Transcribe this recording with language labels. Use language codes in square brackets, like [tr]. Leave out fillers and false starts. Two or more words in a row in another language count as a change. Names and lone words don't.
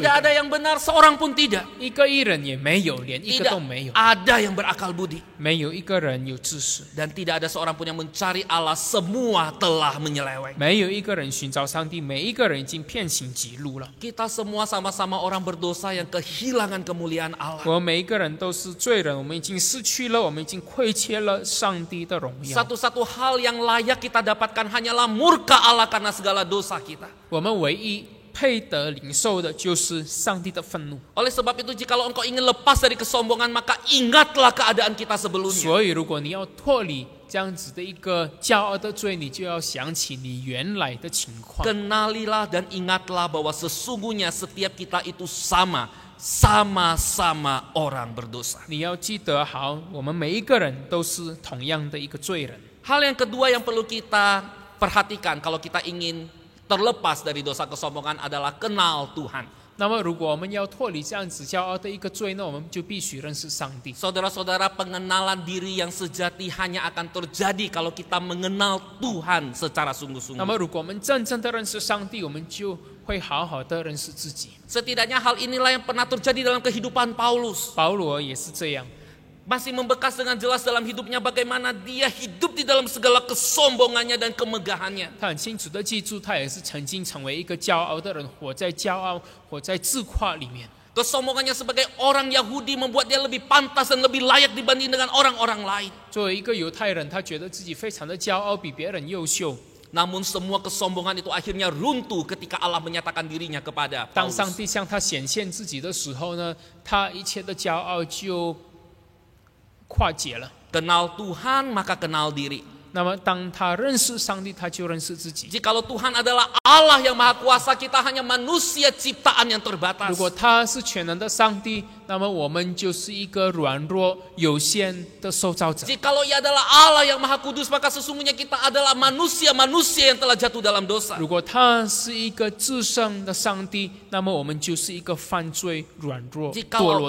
[id] Tidak [zh] 的， [id] ada yang benar, seorang pun tidak. [zh] 一个义人也没有，连一个 [id] Tidak [zh] 都没有， [id] ada yang berakal budi. [zh] 没有一个人有知识， [id] Dan tidak ada seorang pun yang mencari Allah, semua telah menyeleweng. [zh] 没有一个人寻找上帝，每一个人已经偏行己路了。 [id] Kita semua sama-sama orang berdosa yang kehilangan kemuliaan Allah. [zh] 我们每一个人都是罪人，我们已经失去了，我们已经亏欠了上帝的荣耀。 [id] Satu-satu hal yang layak kita dapatkan hanyalah murka Allah karena segala dosa kita. [zh] 我们唯一配得领受的就是上帝的愤怒。 [id] Oleh sebab itu, jikalau engkau ingin lepas dari kesombongan, maka ingatlah keadaan kita sebelumnya. [zh] 所以，如果你要脱离这样子的一个骄傲的罪，你就要想起你原来的情况。 [id] Kenalilah dan ingatlah bahwa sesungguhnya setiap kita itu sama-sama orang berdosa. [zh] 你要记得好，我们每一个人都是同样的一个罪人。 [id] Hal yang kedua yang perlu kita perhatikan kalau kita ingin terlepas dari dosa kesombongan adalah kenal Tuhan. [zh] 那么，如果我们要脱离这样子骄傲的一个罪，那我们就必须认识上帝。 [id] Saudara-saudara, pengenalan diri yang sejati hanya akan terjadi kalau kita mengenal Tuhan secara [zh] 那 [id] sungguh-sungguh. [zh] 么，如果我们真正的认识上帝，我们就会好好的认识自己。 [id] Setidaknya hal inilah yang pernah terjadi dalam kehidupan Paulus. [zh] 保罗也是这样， [id] Masih membekas dengan jelas dalam hidupnya bagaimana dia hidup di dalam segala kesombongannya dan kemegahannya. [zh] 他很清楚的记住，他也是曾经成为一个骄傲的人，活在骄傲、活在自夸里面。 [id] Kesombongannya sebagai orang Yahudi membuat dia lebih pantas dan lebih layak dibanding dengan orang-orang lain. [zh] 作为一个犹太人，他觉得自己非常的骄傲，比别人优秀。 [id] Namun semua kesombongan itu akhirnya runtuh ketika Allah menyatakan dirinya kepada [zh] 当 [id] Paulus. [zh] 上帝向他显现自己的时候呢，他一切的骄傲就化解了。 [id] Kenal Tuhan maka kenal diri. [zh] 那么当他认识上帝，他就认识自己。 [id] Jikalau Tuhan adalah Allah yang maha kuasa, kita hanya manusia ciptaan yang terbatas. [zh] 如果他是全能的上帝，那么我们就是一个软弱有限的受造者。 [id] Jikalau Ia adalah Allah yang maha kudus, maka sesungguhnya kita adalah manusia-manusia yang telah jatuh dalam dosa. [zh] 如果他是一个至圣的上帝，那么我们就是一个犯罪、软弱、堕落